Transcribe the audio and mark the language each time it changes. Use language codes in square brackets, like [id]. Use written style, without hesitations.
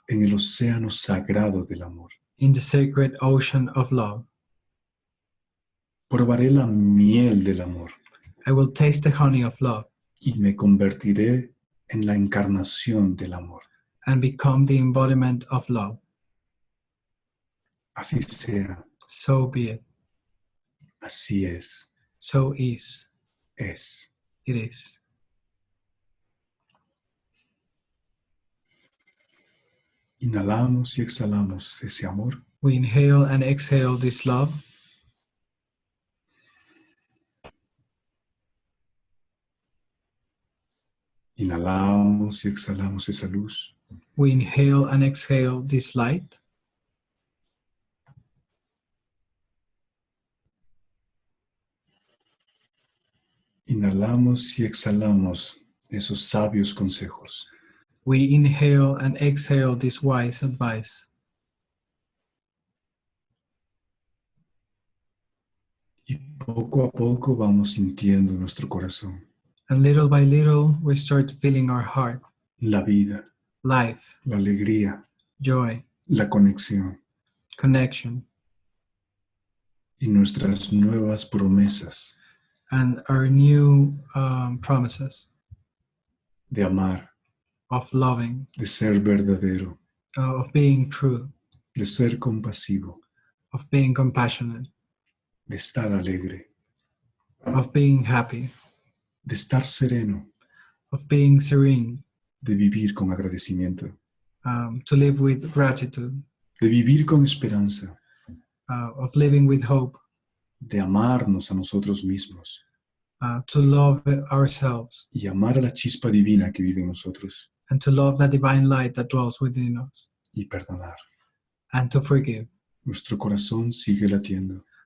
[es] en el océano sagrado del amor. [en] in the sacred ocean of love. [es] Probaré la miel del amor [en] I will taste the honey of love [es] y me convertiré en la encarnación del amor. [en] and become the embodiment of love. [es] Así sea, [en] So be it. [es] así es, [en] So is. [es] es. [en] It is. [es] Inhalamos y exhalamos ese amor. [en] We inhale and exhale this love. [es] Inhalamos y exhalamos esa luz. [en] We inhale and exhale this light. [es] Inhalamos y exhalamos esos sabios consejos. [en] We inhale and exhale this wise advice. [es] Y poco a poco vamos sintiendo nuestro corazón, [en] And little by little, we start feeling our heart, [es] la vida, [en] life, [es] la alegría, [en] joy, [es] la conexión [en] connection, [es] y nuestras nuevas promesas [en] and our new promises [es] de amar, [en] of loving, [es] de ser verdadero, [en] of being true, [es] de ser compasivo, [en] of being compassionate, [es] de estar alegre, [en] of being happy, [es] de estar sereno, [en] of being serene, [es] de vivir con agradecimiento, [en] to live with gratitude, [es] de vivir con esperanza, [en] of living with hope, [es] de amarnos a nosotros mismos [en] to love ourselves, [es] y amar a la chispa divina que vive en nosotros [en] and to love the divine light that dwells within us, [es] y perdonar. [en] and to forgive. [es] Nuestro corazón sigue latiendo.